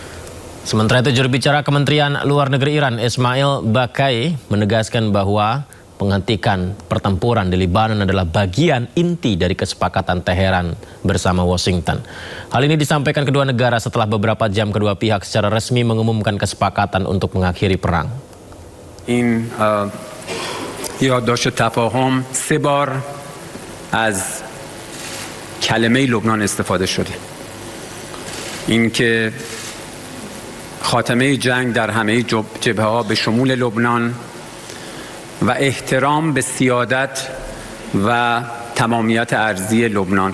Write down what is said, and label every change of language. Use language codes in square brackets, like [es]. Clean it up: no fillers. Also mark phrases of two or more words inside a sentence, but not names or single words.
[id] Sementara itu, juru bicara Kementerian Luar Negeri Iran, Ismail Bakai, menegaskan bahwa menghentikan pertempuran di Lebanon adalah bagian inti dari kesepakatan Teheran bersama Washington. Hal ini disampaikan kedua negara setelah beberapa jam kedua pihak secara resmi mengumumkan kesepakatan untuk mengakhiri perang. [fa] این یادداشت تفاهم 3 بار از کلمه لبنان استفاده شده. اینکه خاتمه جنگ در همه جبهه‌ها به شمول لبنان و احترام به سیادت و تمامیت ارضی لبنان.